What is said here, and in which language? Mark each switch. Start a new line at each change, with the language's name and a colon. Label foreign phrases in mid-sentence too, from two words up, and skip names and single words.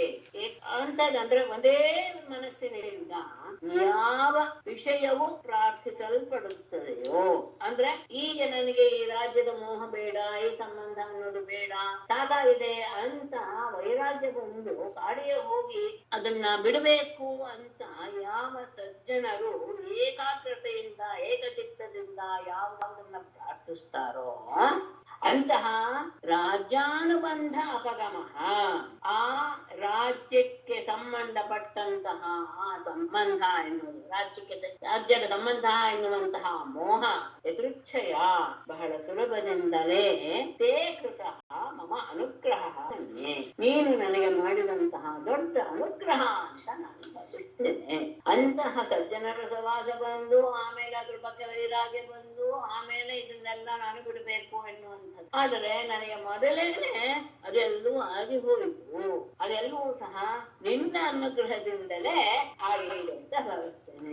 Kannada: ಅಂತಂದ್ರೆ ಒಂದೇ ಮನಸ್ಸಿನಿಂದ ಯಾವ ವಿಷಯವು ಪ್ರಾರ್ಥಿಸಲ್ಪಡುತ್ತದೆಯೋ, ಅಂದ್ರೆ ಈಗ ನನಗೆ ಈ ರಾಜ್ಯದ ಮೋಹ ಬೇಡ, ಈ ಸಂಬಂಧ ಅನ್ನೋದು ಬೇಡ, ಸಾಕಾಗಿದೆ ಅಂತ ವೈರಾಗ್ಯ ಬಂದು ಕಾಡಿಗೆ ಹೋಗಿ ಅದನ್ನ ಬಿಡಬೇಕು ಅಂತ ಯಾವ ಸಜ್ಜನರು ಏಕಾಗ್ರತೆಯಿಂದ ಏಕಚಿತ್ತದಿಂದ ಯಾವುದನ್ನ ಪ್ರಾರ್ಥಿಸ್ತಾರೋ ಅಂತಹ
Sanskrit: ರಾಜ್ಯಾನುಬಂಧ ಅಪಗಮ,
Kannada: ಆ ರಾಜ್ಯಕ್ಕೆ ಸಂಬಂಧಪಟ್ಟಂತಹ ಆ ಸಂಬಂಧ ಎನ್ನುವುದು, ರಾಜ್ಯದ ಸಂಬಂಧ ಎನ್ನುವಂತಹ ಮೋಹ ಯದೃಚ್ಛಯ ಬಹಳ ಸುಲಭದಿಂದಲೇ
Sanskrit: ತೇ ಕೃತ ಮಮ ಅನುಗ್ರಹ,
Kannada: ನೀನು ನನಗೆ ಮಾಡಿದಂತಹ ದೊಡ್ಡ ಅನುಗ್ರಹ ಅಂತ ನಾನು ಭಾವಿಸ್ತೇನೆ. ಅಂತಹ ಸಜ್ಜನರ ಸವಾಸ ಬಂದು ಆಮೇಲೆ ಅದ್ರ ಬಗ್ಗೆ ವೈರಾಗ್ಯ ಬಂದು ಆಮೇಲೆ ಇದನ್ನೆಲ್ಲ ನಾನು ಬಿಡಬೇಕು ಎನ್ನುವಂಥದ್ದು. ಆದರೆ ನನಗೆ ಮೊದಲೇನೆ ಅದೆಲ್ಲವೂ ಆಗಿ ಹೋಯಿತು, ಅದೆಲ್ಲವೂ ಸಹ ನಿನ್ನ ಅನುಗ್ರಹದಿಂದಲೇ ಆಗಿದೆ ಅಂತ ಭಾವಿಸ್ತೇನೆ.